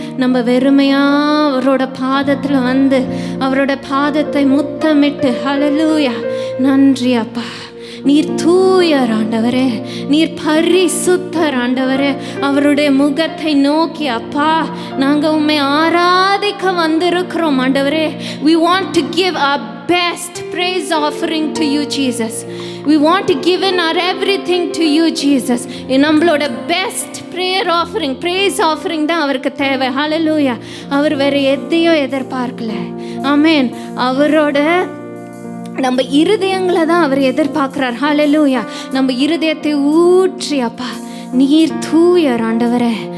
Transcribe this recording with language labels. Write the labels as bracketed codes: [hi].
[ta] நம்ம வெறுமையாக அவரோட பாதத்தில் வந்து அவரோட பாதத்தை முத்தமிட்டு, ஹல்லேலூயா, நன்றி அப்பா, நீர் தூயர் ஆண்டவரே, நீர் பரிசுத்தர் ஆண்டவரே. அவருடைய முகத்தை நோக்கி, அப்பா, நாங்கள் உம்மை ஆராதிக்க வந்திருக்கிறோம் ஆண்டவரே. [en] We want to give our best praise offering to you, Jesus. We want to give in our everything to you, Jesus. [ta] நம்மளோட best prayer offering, prays offering தான் அவருக்கு தேவை. ஹல்லேலூயா. அவர் வேறு எதையோ எதிர்பார்க்கல. ஆமென். அவரோட நம்ம இருதயங்களை தான் அவர் எதிர்பார்க்கிறார். ஹல்லேலூயா. நம்ம இருதயத்தை ஊற்றி, அப்பா, நீர் தூயர் ஆண்டவரே,